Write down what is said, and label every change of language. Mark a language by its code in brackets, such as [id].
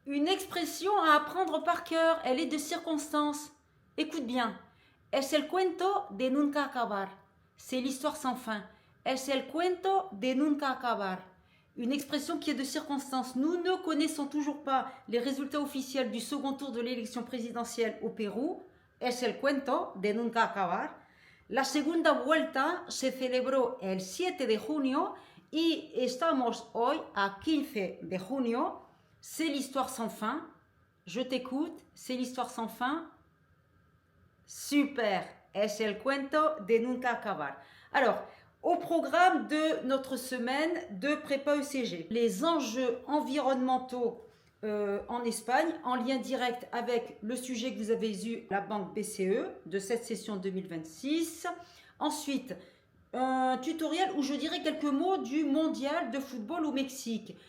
[fr] Une expression à apprendre par cœur, elle est de circonstance. Écoute bien. [es] Es el cuento de nunca acabar. [fr] C'est l'histoire sans fin. [es] Es el cuento de nunca acabar. [fr] Une expression qui est de circonstance. Nous ne connaissons toujours pas les résultats officiels du second tour de l'élection présidentielle au Pérou. [es] Es el cuento de nunca acabar. La segunda vuelta se celebró el 7 de junio y estamos hoy a 15 de junio. [fr] C'est l'histoire sans fin. Je t'écoute. C'est l'histoire sans fin. Super. [es] Es el cuento de nunca acabar. [fr] Alors, au programme de notre semaine de prépa ECG, les enjeux environnementaux en Espagne, en lien direct avec le sujet que vous avez eu à la banque BCE de cette session 2026. Ensuite, un tutoriel où je dirai quelques mots du mondial de football au Mexique.